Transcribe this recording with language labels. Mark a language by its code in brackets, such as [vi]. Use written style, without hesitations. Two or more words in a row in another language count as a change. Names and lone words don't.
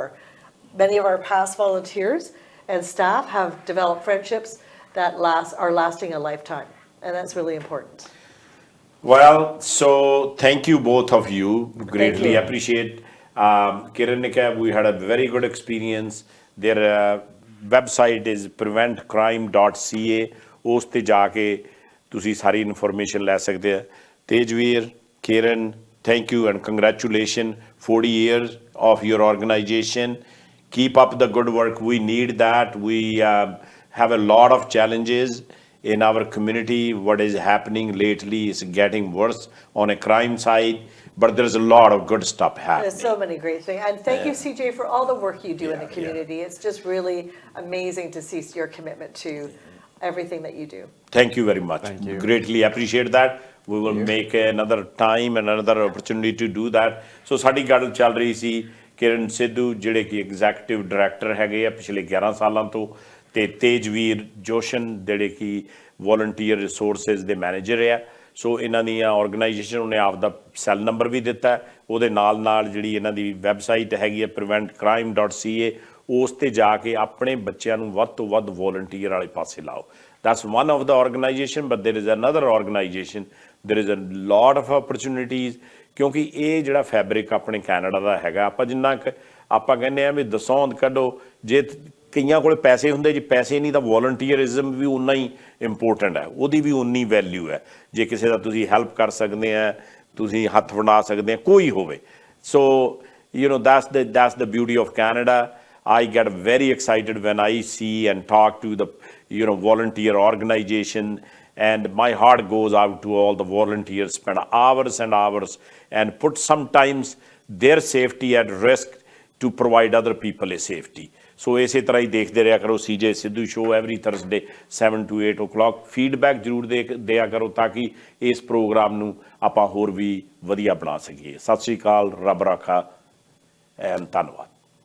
[en] Many of our past volunteers and staff have developed friendships that are lasting a lifetime, and that's really important. Well, so thank you both of you. Greatly appreciate. Kiran Nika, we had a very good experience. Their website is preventcrime.ca. [pa] ਉਸ ਤੇ ਜਾ ਕੇ ਤੁਸੀਂ ਸਾਰੀ ਇਨਫੋਰਮੇਸ਼ਨ ਲੈ ਸਕਦੇ ਆ ਤੇਜਵੀਰ Kiran, [en] thank you and congratulations. 40 years of your organization. Keep up the good work. We need that. We have a lot of challenges in our community. What is happening lately is getting worse on a crime side, but there's a lot of good stuff happening. There's so many great things. And thank you, CJ, for all the work you do in the community. It's just really amazing to see your commitment to everything that you do. Thank you very much. Thank you. Greatly appreciate that. We will make another time and another opportunity to do that. [pa] So ਸਾਡੀ ਗੱਲ ਚੱਲ ਰਹੀ ਸੀ ਕਿਰਨ ਸਿੱਧੂ ਜਿਹੜੇ ਕਿ [en] executive director [pa] ਹੈਗੇ ਆ ਪਿਛਲੇ 11 ਸਾਲਾਂ ਤੋਂ ਤੇ ਤੇਜਵੀਰ ਜੋਸ਼ਨ ਜਿਹੜੇ ਕਿ [en] volunteer resources [pa] ਦੇ ਮੈਨੇਜਰ ਆ ਸੋ ਇਹਨਾਂ ਦੀਆਂ ਆਰਗੇਨਾਈਜੇਸ਼ਨ ਉਹਨੇ ਆਪ ਦਾ [en] cell number [pa] ਵੀ ਦਿੱਤਾ ਉਹਦੇ ਨਾਲ ਜਿਹੜੀ ਇਹਨਾਂ ਦੀ ਵੈਬਸਾਈਟ ਹੈਗੀ ਹੈ preventcrime.ca ਉਸ ਤੇ ਜਾ ਕੇ ਆਪਣੇ ਬੱਚਿਆਂ ਨੂੰ ਵੱਧ ਤੋਂ ਵੱਧ ਵੋਲੰਟੀਅਰ ਵਾਲੇ ਪਾਸੇ ਲਾਓ। [en] That's one of the organization, but there is another organization, there is a lot of opportunities, [pa] ਕਿਉਂਕਿ ਇਹ ਜਿਹੜਾ ਫੈਬਰਿਕ ਆਪਣੇ ਕੈਨੇਡਾ ਦਾ ਹੈਗਾ, ਆਪਾਂ ਜਿੰਨਾ ਕੁ ਆਪਾਂ ਕਹਿੰਦੇ ਆ ਵੀ ਦਸੌਂਦ ਕੱਢੋ, ਜੇ ਕਈਆਂ ਕੋਲ ਪੈਸੇ ਹੁੰਦੇ, ਜੇ ਪੈਸੇ ਨਹੀਂ ਤਾਂ ਵੋਲੰਟੀਅਰਿਜ਼ਮ ਵੀ ਉਨਾ ਹੀ ਇੰਪੋਰਟੈਂਟ ਹੈ, ਉਹਦੀ ਵੀ ਉਨੀ ਵੈਲਿਊ ਹੈ। ਜੇ ਕਿਸੇ ਦਾ ਤੁਸੀਂ ਹੈਲਪ ਕਰ ਸਕਦੇ ਆ, ਤੁਸੀਂ ਹੱਥ ਵੰਡਾ ਸਕਦੇ ਆ, ਕੋਈ ਹੋਵੇ। [en] ਸੋ you know, that's the beauty of Canada. I get very excited when I see and talk to the volunteer organization, and my heart goes out to all the volunteers, spend hours and hours and put sometimes their safety at risk to provide other people a safety. [pa] So ਇਸੇ ਤਰ੍ਹਾਂ ਹੀ ਦੇਖਦੇ ਰਿਹਾ ਕਰੋ CJ ਸਿੱਧੂ ਸ਼ੋ [en] every Thursday 7 to 8 o'clock. [pa] ਫੀਡਬੈਕ ਜ਼ਰੂਰ ਦਿਆ ਕਰੋ ਤਾਂ ਕਿ ਇਸ ਪ੍ਰੋਗਰਾਮ ਨੂੰ ਆਪਾਂ ਹੋਰ ਵੀ ਵਧੀਆ ਬਣਾ ਸਕੀਏ। ਸਤਿ ਸ਼੍ਰੀ ਅਕਾਲ, ਰੱਬ ਰਾਖਾ ਐਂਡ ਧੰਨਵਾਦ।